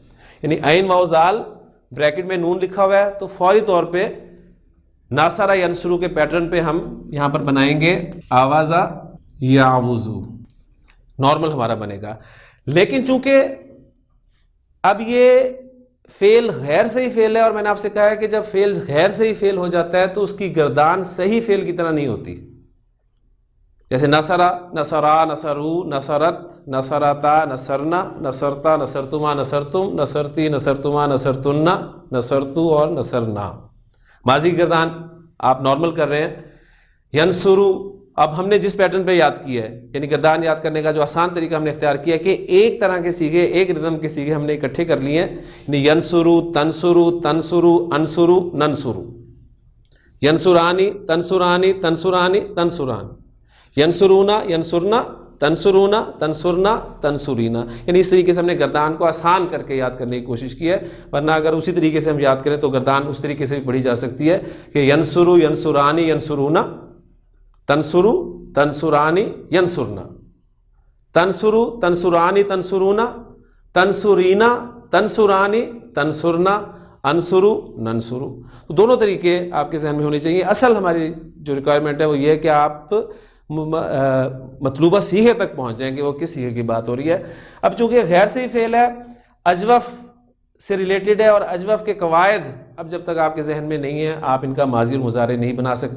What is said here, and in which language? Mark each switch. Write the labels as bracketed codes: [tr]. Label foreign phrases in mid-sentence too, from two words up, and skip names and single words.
[ur] یعنی عین واو زال بریکٹ میں نون لکھا ہوا ہے تو فوری طور پہ [ar] ناصرہ ینصرو [ur] کے پیٹرن پہ ہم یہاں پر بنائیں گے [ar] آوازہ یعوذو، [ur] نارمل ہمارا بنے گا. لیکن چونکہ اب یہ فعل غیر صحیح فعل ہے، اور میں نے آپ سے کہا ہے کہ جب فعل غیر صحیح فعل ہو جاتا ہے تو اس کی گردان صحیح فعل کی طرح نہیں ہوتی. [ar] جیسے نصرہ، نصرا، نصرو، نصرت، نصرتا، نصرنا، نصرتا، نصرتما، نصرتم، نصرتی، نصرتما، نصرتن، نصرتو اور نصرنا. [ur] ماضی کی گردان آپ نارمل کر رہے ہیں. ینصرو، اب ہم نے جس پیٹرن پہ یاد کیا ہے، یعنی گردان یاد کرنے کا جو آسان طریقہ ہم نے اختیار کیا ہے کہ ایک طرح کے سیغے، ایک ردم کے سیغے ہم نے اکٹھے کر لیے ہیں. [ar] یعنی ینصرو، تنصرو، تنصرو، انصرو، ننصرو. ینصرانی، تنصرانی، تنصرانی، تنصران. ینصرونا، ینصرنا، تنصرونا، تنصرنا، تنصرینا. [ur] یعنی اس طریقے سے ہم نے گردان کو آسان کر کے یاد کرنے کی کوشش کی ہے. ورنہ اگر اسی طریقے سے ہم یاد کریں تو گردان اس طریقے سے بھی پڑھی جا سکتی ہے کہ ینصرو، [ar] ینصرانی، ینصرونا، تنصرو، تنصرانی، ینصرنا، تنصرو، تنصرانی، تنصرونا، تنصرینا، تنصرانی، تنصرنا، انصرو، ننصرو. [ur] تو دونوں طریقے آپ کے ذہن میں ہونے چاہیے. اصل ہماری جو ریکوائرمنٹ ہے وہ یہ ہے کہ آپ مطلوبہ صیغے تک پہنچ جائیں کہ وہ کس صیغے کی بات ہو رہی ہے. اب چونکہ غیر صحیح فعل ہے، اجوف سے ریلیٹڈ ہے، اور اجوف کے قواعد اب جب تک آپ کے ذہن میں نہیں ہیں آپ ان کا ماضی اور مضارع نہیں بنا سکتے.